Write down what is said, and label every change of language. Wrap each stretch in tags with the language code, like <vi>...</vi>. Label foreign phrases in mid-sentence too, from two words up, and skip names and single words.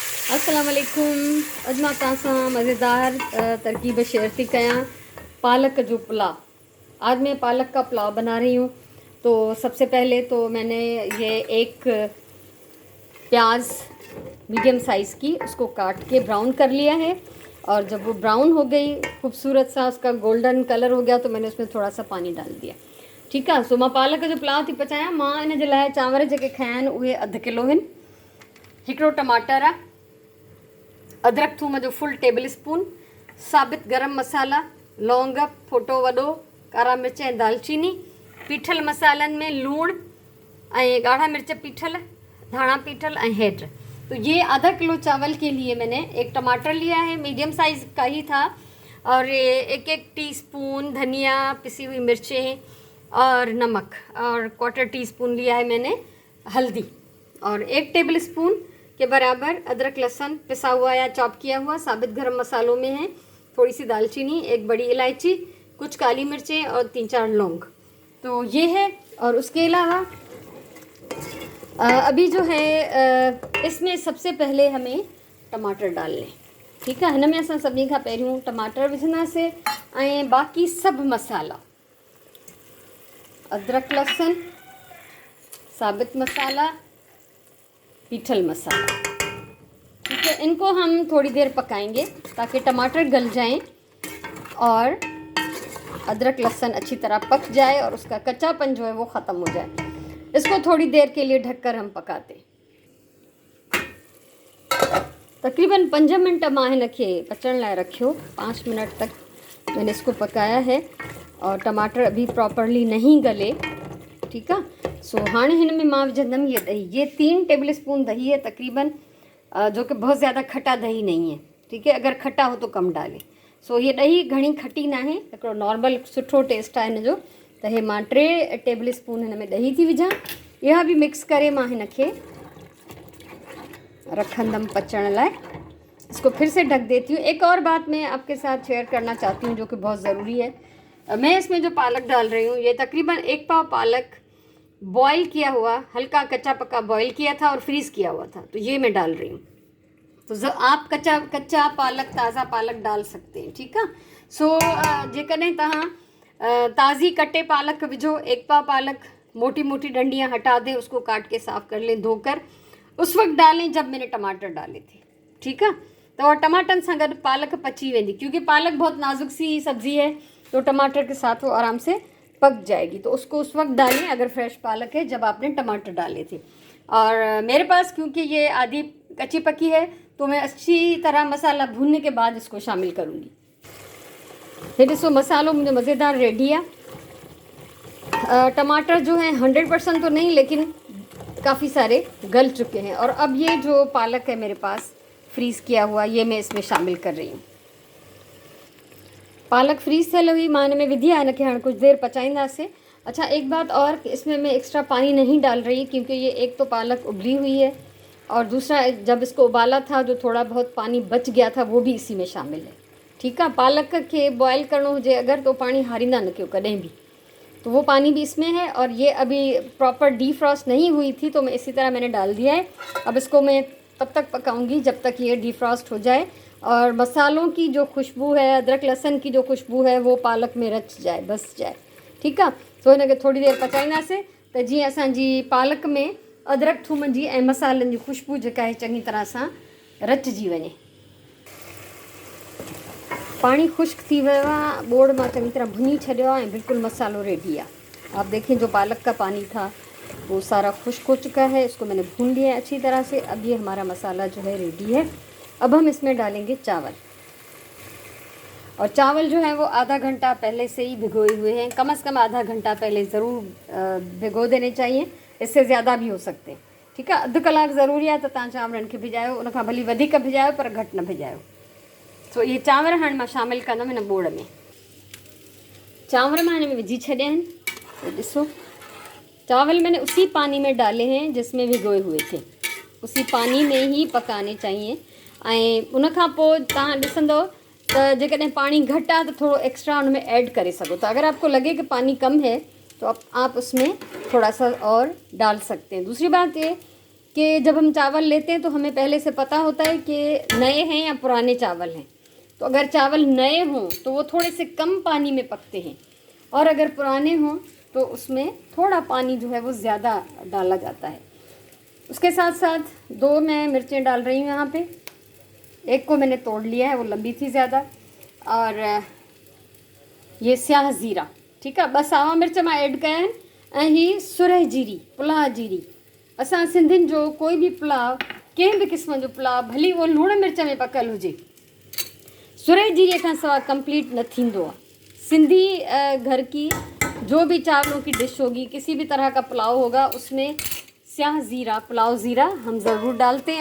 <sd>अस्सलाम वालेकुम। अॼु मां तव्हां सां मज़ेदार तरकीब शेयर थी कयां पालक जो पुलाव।</sd> <hi>आज मैं पालक का पुलाव बना रही हूँ। तो सबसे पहले तो मैंने ये एक प्याज</hi> <en>medium size</en> <hi>की उसको काट के ब्राउन कर लिया है। और जब वो ब्राउन हो गई, खूबसूरत सा उसका</hi> <en>golden color</en> <hi>हो गया, तो मैंने उसमें थोड़ा सा पानी डाल दिया।</hi> <sd>ठीकु आहे। सो मां पालक जो पुलाव थी पचायां। मां इन जे लाइ चांवर जेके खया आहिनि उहे 1/2 किलो आहिनि। हिकिड़ो टमाटर आहे, अदरक थूम जो</sd> <en>full table spoon,</en> <sd>साबित गरम मसाला, लौंग, फोटो वॾो, कारा मिर्च ऐं दालचीनी, पीठल मसालनि में लूणु ऐं ॻाढ़ा मिर्च पीठल, धाणा पीठल ऐं हेड।</sd> <hi>तो ये 1/2 किलो चावल के लिए मैंने एक टमाटर लिया है,</hi> <en>medium size</en> <hi>का ही था। और ये 1-1 टीस्पून धनिया, पिसी हुई मिर्चें और नमक, और 1/4 टीस्पून लिया है मैंने हल्दी, और 1</hi> <en>table spoon</en> <hi>के बराबर अदरक लहसुन पिसा हुआ या चॉप किया हुआ। साबित गरम मसालों में है थोड़ी सी दालचीनी, 1 बड़ी इलायची, कुछ काली मिर्चें और 3-4 लौंग। तो ये है। और उसके अलावा अभी जो है इसमें सबसे पहले हमें टमाटर डाल लें।</hi> <sd>ठीकु आहे। हिन में असां सभिनी खां पहिरियों टमाटर विझंदासीं ऐं बाक़ी सभु मसाला, अदरक लहसुन, साबित मसाला, पीठल मसाला।</sd> <hi>ठीक है, इनको हम थोड़ी देर पकाएंगे ताकि टमाटर गल जाएं और अदरक लहसुन अच्छी तरह पक जाए और उसका कच्चापन जो है वो ख़त्म हो जाए। इसको थोड़ी देर के लिए ढककर हम पकाते।</hi> <sd>तकरीबन 5 मिनट मां हिनखे पचण लाइ रखियो।</sd> <hi>5 मिनट तक मैंने इसको पकाया है और टमाटर अभी प्रॉपरली नहीं गले।</hi> <sd>ठीकु आहे। सो हाणे हिन में मां विझंदमि ये दही।</sd> <hi>ये 3</hi> <en>table spoon</en> <hi>दही है तकरीबन, जो कि बहुत ज़्यादा खट्टा दही नहीं है। ठीक है, अगर खट्टा हो तो कम डालें।</hi> <sd>सो ये दही घणी खट्टी ना है, हिकिड़ो नॉर्मल सुठो टेस्ट आहे हिन जो। त हे मां 3</sd> <en>table spoon</en> <sd>हिन में दही थी विझां। इहा बि मिक्स करे मां हिनखे रखंदमि पचण लाइ।</sd> <hi>इसको फिर से ढक देती हूँ। एक और बात मैं आपके साथ शेयर करना चाहती हूँ जो कि बहुत ज़रूरी है। मैं इसमें जो पालक डाल रही हूँ, ये तकरीबन 1 पाव पालक बॉईल किया हुआ, हल्का कच्चा पक्का बॉईल किया था और फ्रीज़ किया हुआ था, तो ये मैं डाल रही हूँ। तो आप कच्चा पालक, ताज़ा पालक डाल सकते हैं।</hi> <sd>ठीकु आहे। सो जेकॾहिं तव्हां ताज़ी कटे पालक विझो, 1 पाव पालक</sd> <hi>मोटी मोटी डंडियाँ हटा दें, उसको काट के साफ़ कर लें धोकर, उस वक्त डालें जब मैंने टमाटर डाले थे।</hi> <sd>ठीकु आहे। तो टमाटन सां गॾु पालक पची वेंदी,</sd> <hi>क्योंकि पालक बहुत नाजुक सी सब्ज़ी है, तो टमाटर के साथ वो आराम से पक जाएगी। तो उसको उस वक्त डालें अगर फ्रेश पालक है, जब आपने टमाटर डाले थे। और मेरे पास क्योंकि ये आधी कच्ची पकी है, तो मैं अच्छी तरह मसाला भूनने के बाद इसको शामिल करूँगी। ये</hi> <sd>ॾिसो मसालो</sd> <hi>मुझे मज़ेदार रेडी है। टमाटर जो है 100% तो नहीं, लेकिन काफ़ी सारे गल चुके हैं। और अब ये जो पालक है मेरे पास फ्रीज़ किया हुआ, ये मैं इसमें शामिल कर रही हूँ।</hi> <sd>पालक फ्रीज़ थियल हुई, मां हिन में विधी आहे। हिनखे हाणे कुछ देर पचाईंदासीं।</sd> <hi>अच्छा, एक बात और, इसमें मैं एक्स्ट्रा पानी नहीं डाल रही, क्योंकि ये एक तो पालक उबली हुई है, और दूसरा जब इसको उबाला था जो थोड़ा बहुत पानी बच गया था वो भी इसी में शामिल है।</hi> <sd>ठीकु आहे। पालक खे बॉयल करणो हुजे अगर, तो पानी हारींदा न कयो कॾहिं भी,</sd> <hi>तो वो पानी भी इसमें है। और ये अभी</hi> <en>proper defrost</en> <hi>नहीं हुई थी, तो मैं इसी तरह मैंने डाल दिया है। अब इसको मैं तब तक पकाऊंगी जब तक ये डीफ्रॉस्ट हो जाए और मसालों की जो खुशबू है, अदरक लहसुन की जो खुशबू है, वो पालक में रच जाए, बस जाए।</hi> <sd>ठीकु आहे। तो हिनखे थोड़ी देर पचाईंदासीं त जीअं असांजी पालक में अदरक थूम जी ऐं मसालनि जी खुशबू जेका आहे चङी तरह सां रचिजी वञे। पानी खुश्क थी वियो आहे, बोड़ मां चङी तरह भुनी छॾियो आहे ऐं बिल्कुल मसालो रेडी है।</sd> <hi>आप देखें जो पालक का पानी था वो सारा खुश्क हो चुका है। इसको मैंने भून लिया है अच्छी तरह से। अब ये हमारा मसाला जो है रेडी है। अब हम इसमें डालेंगे चावल, और चावल जो है वो आधा घंटा पहले से ही भिगोए हुए हैं। कम से कम आधा घंटा पहले ज़रूर भिगो देने चाहिए, इससे ज़्यादा भी हो सकते हैं।</hi> <sd>ठीकु आहे। 1/2 कलाक ज़रूरी आहे, त तव्हां चांवरनि खे भिजायो, उनखां भली वधीक भिजायो पर घटि न भिजायो। सो ये चांवर हाणे मां शामिल कंदमि हिन बोड़ में। चांवर मां हिन में विझी छॾिया आहिनि। तो ॾिसो,</sd> <hi>चावल मैंने उसी पानी में डाले हैं जिसमें भिगोए हुए थे, उसी पानी में ही पकाने चाहिए।</hi> <sd>ऐं उनखां पोइ तव्हां ॾिसंदो त जेकॾहिं पानी घटि आहे तो थोड़ा एक्स्ट्रा उनमें ऐड करे सको।</sd> <hi>तो अगर आपको लगे कि पानी कम है तो आप उसमें थोड़ा सा और डाल सकते हैं। दूसरी बात ये कि जब हम चावल लेते हैं तो हमें पहले से पता होता है कि नए हैं या पुराने चावल हैं। तो अगर चावल नए हों तो वो थोड़े से कम पानी में पकते हैं, और अगर पुराने हों तो उसमें थोड़ा पानी जो है वो ज़्यादा डाला जाता है। उसके साथ साथ 2 मैं मिर्चें डाल रही हूँ यहाँ पे। एक को मैंने तोड़ लिया है, वो लंबी थी ज़्यादा, और ये स्याह ज़ीरा, ठीक है।</hi> <sd>बस सावा मिर्च मां ऐड कया आहिनि, ऐं ही सुरह जीरी, पुलाव जीरी। असां सिंधियुनि जो कोई बि पुलाव, कंहिं बि क़िस्म जो पुलाव, भली वो लूण मिर्च में पकल हुजे, सुरह जीरे खां सवाइ कंप्लीट न थींदो आहे।</sd> <hi>सिंधी घर की जो भी चावलों की डिश होगी, किसी भी तरह का पुलाव होगा, उसमें स्याह ज़ीरा, पुलाव ज़ीरा हम ज़रूर डालते हैं।</hi>